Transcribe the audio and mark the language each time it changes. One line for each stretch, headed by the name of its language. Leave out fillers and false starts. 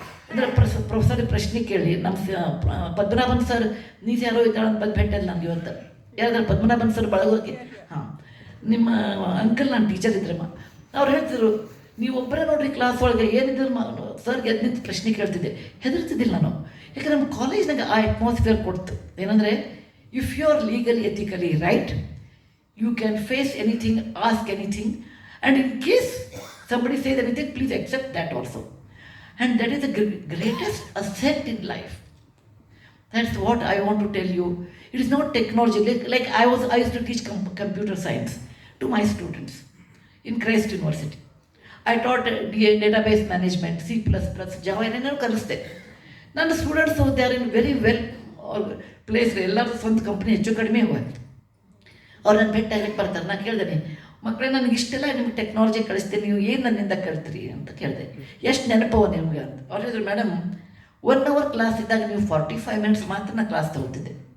Kannada: ಅಂದರೆ ಪ್ರೊಫೆಸರ್ ಪ್ರಶ್ನೆ ಕೇಳಿ, ನಮ್ಮ ಪದ್ಮನಾಭನ್ ಸರ್ ನೀನು ಯಾರೋ ಇದ್ದಾಳೆ ಅಂತ ಬಂದು ಭೇಟಿಯಲ್ಲಿ ನನಗೆ ಇವತ್ತು ಯಾರಾದ್ರೂ ಪದ್ಮನಾಭನ್ ಸರ್ ಬಳಗೋಗಿ, ಹಾಂ ನಿಮ್ಮ ಅಂಕಲ್ ನಾನು ಟೀಚರ್ ಇದ್ರಮ್ಮ, ಅವ್ರು ಹೇಳ್ತಿದ್ರು ನೀವು ಒಬ್ಬರೇ ನೋಡ್ರಿ ಕ್ಲಾಸ್ ಒಳಗೆ ಏನಿದ್ರು ಸರ್ಗೆ ಎದ್ದು ನಿಂತು ಪ್ರಶ್ನೆ ಕೇಳ್ತಿದ್ದೆ, ಹೆದರ್ತಿದ್ದಿಲ್ಲ ನಾನು. ಯಾಕಂದ್ರೆ ನಮ್ಮ ಕಾಲೇಜ್ನಾಗ ಆ ಅಟ್ಮಾಸ್ಫಿಯರ್ ಕೊಡ್ತು. ಏನಂದರೆ
English: If you are legally ethically right, you can face anything, ask anything, and in case somebody says anything, please accept that also. And that is the greatest asset in life. That's what I want to tell you. It is not technology. Like I used to teach computer science to my students in Christ University. I taught database management, C++, Java,
Kannada: ಏನೇನೋ ಕಲಿಸ್ದೆ. ನನ್ನ students
English: they are in very well place,
Kannada: ಎಲ್ಲರೂ ಸ್ವಂತ company ಹೆಚ್ಚು ಕಡಿಮೆ ಹೋಯ್ತು. ಅವ್ರು ನನ್ನ ಭೇಟಿ ಆಗಕ್ಕೆ ಬರ್ತಾರೆ. ನಾನು ಕೇಳ್ದೇನೆ, ಮಕ್ಕಳೇ ನನಗೆ ಇಷ್ಟೆಲ್ಲ ನಿಮ್ಗೆ ಟೆಕ್ನಾಲಜಿ ಕಳಿಸ್ತೀನಿ, ನೀವು ಏನು ನನ್ನಿಂದ ಕಲ್ತ್ರಿ ಅಂತ ಕೇಳಿದೆ. ಎಷ್ಟು ನೆನಪವ ನಿಮಗೆ ಅಂತ. ಅವ್ರು ಹೇಳಿದ್ರು, ಮೇಡಮ್ 1 hour ಕ್ಲಾಸ್ ಇದ್ದಾಗ ನೀವು 45 minutes ಮಾತ್ರ ನಾನು ಕ್ಲಾಸ್ ತೊಗೋತಿದ್ದೆ.